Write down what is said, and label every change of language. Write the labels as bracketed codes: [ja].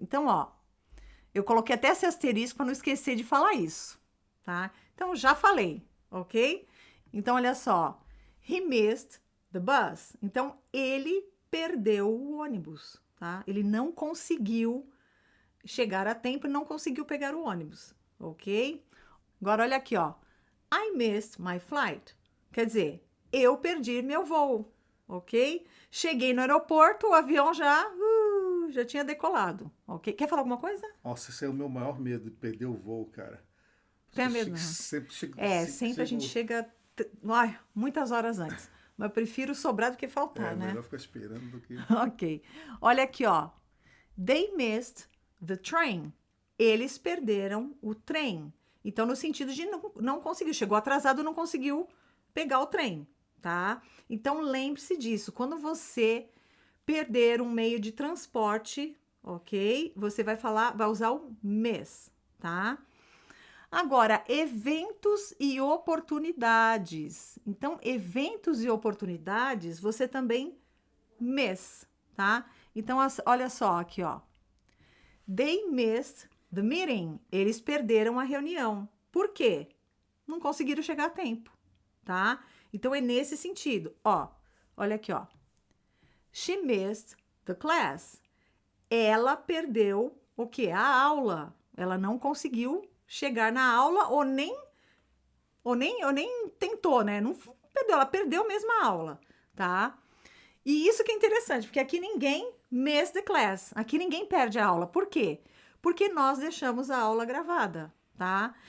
[pt] Então, eu coloquei até esse asterisco para não esquecer de falar isso, tá? Então, já falei, ok? Então, olha só. [en] He missed the bus. [pt] Então, ele perdeu o ônibus, tá? Ele não conseguiu chegar a tempo e não conseguiu pegar o ônibus, ok? Agora, olha aqui, [en] I missed my flight. [pt] Quer dizer, eu perdi meu voo, ok? Cheguei no aeroporto, o avião já tinha decolado, ok? Quer falar alguma coisa? Nossa, esse é o meu maior medo, de perder o voo, cara. Tem medo, não? Sempre a gente chega muitas horas antes. Mas eu prefiro sobrar do que faltar, né? É melhor ficar esperando do que... Ok. Olha aqui, [en] They missed the train. [pt] Eles perderam o trem. Então, no sentido de não conseguiu. Chegou atrasado, não conseguiu pegar o trem, tá? Então, lembre-se disso. Quando você perder um meio de transporte, ok? Você vai usar o miss, tá? Agora, eventos e oportunidades. Então, eventos e oportunidades, você também miss, tá? Então, olha só aqui, [en] They missed the meeting. [pt] Eles perderam a reunião. Por quê? Não conseguiram chegar a tempo, tá? Então, é nesse sentido. Olha aqui, [en] She missed the class. [pt] Ela perdeu o quê? A aula. Ela não conseguiu chegar na aula ou nem tentou, né? Não perdeu, ela perdeu mesmo a aula, tá? E isso que é interessante, porque aqui ninguém [en] miss the class. [pt] Aqui ninguém perde a aula. Por quê? Porque nós deixamos a aula gravada, tá?